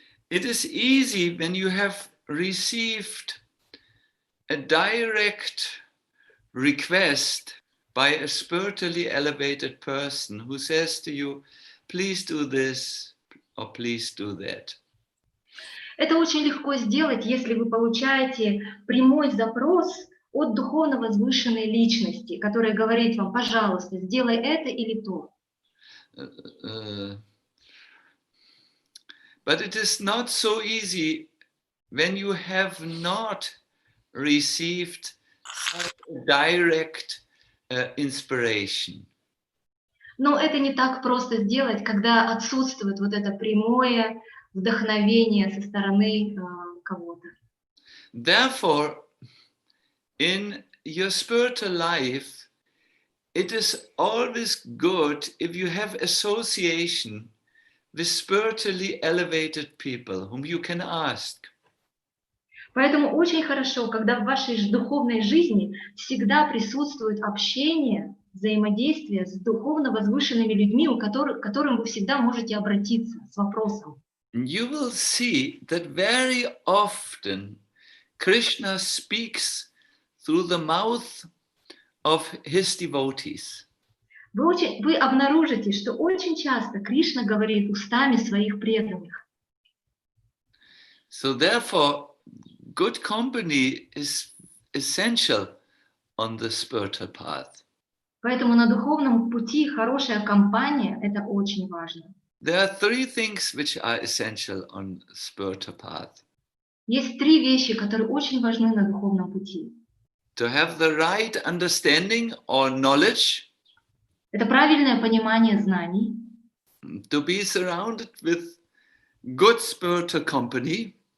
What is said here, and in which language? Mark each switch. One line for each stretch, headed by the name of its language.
English: It is easy when you have received a direct request by a spiritually elevated person who says to you, please do this or please do that.
Russian: Это очень легко сделать, если вы получаете прямой запрос от духовно возвышенной личности, которая говорит вам, пожалуйста, сделай это или то.
English: But it is not so easy when you have not received direct inspiration.
Russian: Но это не так просто сделать, когда отсутствует вот это прямое вдохновение со стороны кого-то.
English: Therefore, in your spiritual life, it is always good if you have association with spiritually elevated people whom you can ask.
Russian: Поэтому очень хорошо, когда в вашей духовной жизни всегда присутствует общение, взаимодействие с духовно возвышенными людьми, к которым вы всегда можете обратиться с вопросом.
English: You will see that very often Krishna speaks through the mouth of his devotees.
Russian: Вы обнаружите, что очень часто Кришна говорит устами своих преданных.
English: So therefore, good company is essential on the spiritual path.
Russian: Поэтому на духовном пути хорошая компания – это очень важно.
English: There are three things which are essential on the spiritual path.
Russian: Есть три вещи, которые очень важны на духовном пути.
English: To have the right understanding or knowledge,
Russian: Это правильное понимание знаний,
English: to be surrounded with good spiritual company,